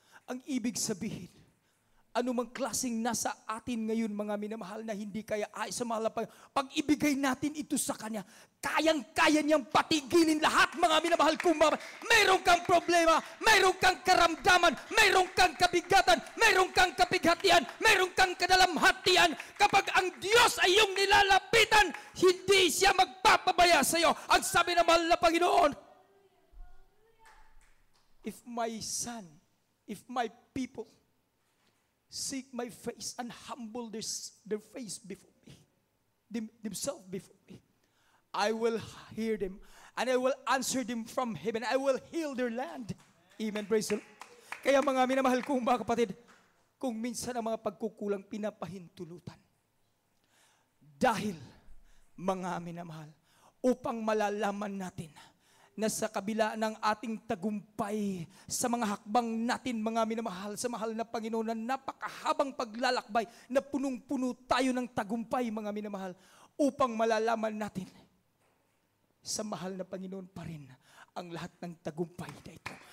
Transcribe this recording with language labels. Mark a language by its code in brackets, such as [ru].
[tl] Ang ibig sabihin, anumang klaseng nasa atin ngayon, mga minamahal, na hindi kaya ay sa mahal na Panginoon, pag ibigay natin ito sa Kanya, kayang-kaya niyang patigilin lahat, mga minamahal kong mga. Mayroon kang problema, mayroon kang karamdaman, mayroon kang kabigatan, mayroon kang kapighatian, mayroon kang kadalamhatian. Kapag ang Diyos ay iyong nilalapitan, hindi siya magpapabaya sa iyo. Ang sabi ng mahal na Panginoon, [en] if my son, if my people seek my face and humble their face before me, themselves before me, I will hear them and I will answer them from heaven. I will heal their land. Amen. Praise the Lord. [tl] Kaya mga minamahal kong mga kapatid, kung minsan ang mga pagkukulang pinapahintulutan, dahil mga minamahal, upang malalaman natin na sa kabila ng ating tagumpay sa mga hakbang natin, mga minamahal, sa mahal na Panginoon, na napakahabang paglalakbay, na punong-puno tayo ng tagumpay, mga minamahal, upang malalaman natin sa mahal na Panginoon pa rin ang lahat ng tagumpay na ito.